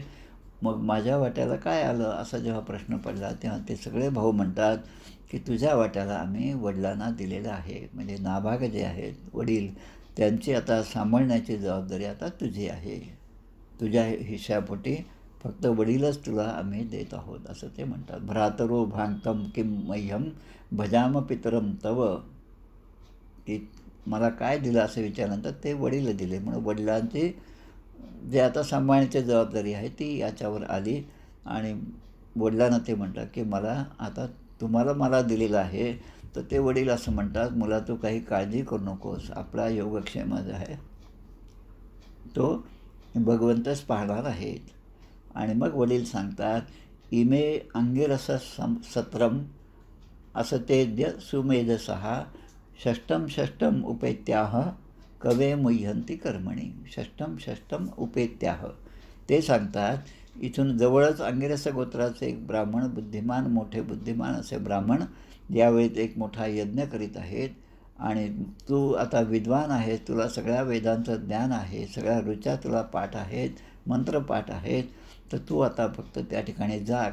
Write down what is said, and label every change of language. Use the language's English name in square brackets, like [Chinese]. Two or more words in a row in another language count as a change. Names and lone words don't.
[Marathi] मग माझ्या वाट्याला काय आलं असा जेव्हा प्रश्न पडला तेव्हा ते सगळे भाऊ म्हणतात की तुझ्या वाट्याला आम्ही वडिलांना दिलेलं आहे. म्हणजे नाभाग जे आहेत वडील त्यांची आता सांभाळण्याची जबाबदारी आता तुझी आहे. तुझ्या हिश्श्यापोटी फक्त वडीलच तुला आम्ही देत आहोत असं ते म्हणतात. [Sanskrit] भ्रातरो भांगतम किम मह्यम भजाम पितरम तव, [Marathi] की मला काय दिलं असं विचारल्यानंतर ते वडील दिले. म्हणून वडिलांची जे आता सांभाळण्याची जबाबदारी आहे ती याच्यावर आली आणि वडिलांना ते म्हणतात की मला आता तुम्हाला मला दिलेलं आहे. तर ते वडील असं म्हणतात, मुला तू काही काळजी करू नकोस, आपला योगक्षेम जो आहे तो भगवंतच पाहणार आहेत. आणि मग वडील सांगतात, [Sanskrit] इमे अंगिरस सत्रम असतेद्य सुमेधसहा षष्टम षष्टम उपेत्याह कवे मुह्यंती कर्मणी. षष्टम उपेत्याह [Marathi] ते सांगतात, इथून जवळच अंगिरस गोत्राचे एक ब्राह्मण बुद्धिमान, मोठे बुद्धिमान असे ब्राह्मण यावेळी एक मोठा यज्ञ करीत आहेत आणि तू आता विद्वान आहेस, तुला सगळ्या वेदांचं ज्ञान आहे, सगळ्या ऋचा तुला पाठ आहेत, मंत्रपाठ आहेत, तर तू आता फक्त त्या ठिकाणी जा.